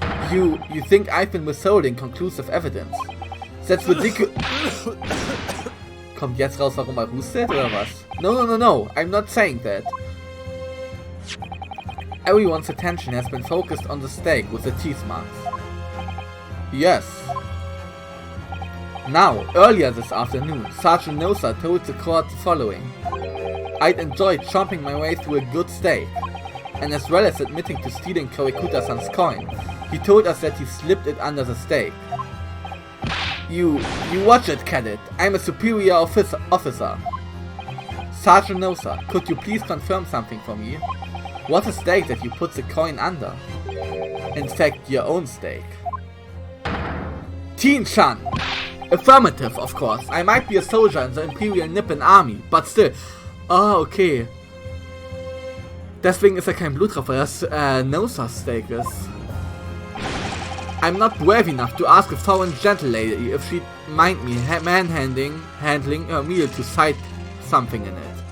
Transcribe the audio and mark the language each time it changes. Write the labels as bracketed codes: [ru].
[en] You think I've been withholding conclusive evidence? That's ridiculous. [de] Kommt jetzt raus, warum er hustet, oder was? [en] No. I'm not saying that. Everyone's attention has been focused on the stake with the teeth marks. Yes. Now, earlier this afternoon, Sergeant Nosa told the court the following. I'd enjoyed chomping my way through a good steak, and as well as admitting to stealing Korikuta-san's coin, he told us that he slipped it under the steak. You watch it, cadet. I'm a superior officer. Sergeant Nosa, could you please confirm something for me? What a steak that you put the coin under. In fact, your own steak. Teen-chan! Affirmative, of course. I might be a soldier in the Imperial Nippon Army, but still. Ah, okay. [de] Deswegen ist kein Blut drauf, weil das Nosas Steak ist. [en] I'm not brave enough to ask a foreign gentle lady if she'd mind me handling her meal to hide something in it.